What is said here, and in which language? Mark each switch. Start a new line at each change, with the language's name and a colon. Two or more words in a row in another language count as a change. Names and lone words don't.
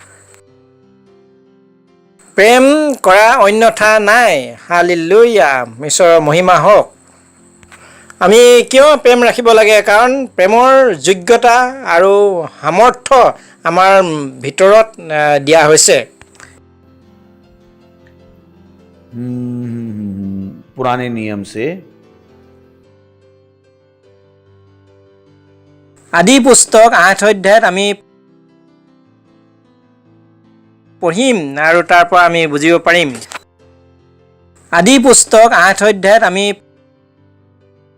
Assamese: প্ৰেম কৰা অন্যথা নাই। হালেলুয়া। ঈশ্বৰৰ মহিমা হওক। আমি কিয় প্ৰেম ৰাখিব লাগে? কাৰণ প্ৰেমৰ যোগ্যতা আৰু সামৰ্থ্য আমাৰ ভিতৰত দিয়া হৈছে।
Hindi: पुराने नियम से
Assamese: আদি পুস্তক 8 অধ্যায়ত আমি পঢ়িম, আৰু তাৰ পৰা আমি বুজিব পাৰিম। আদি পুস্তক 8 অধ্যায়ত আমি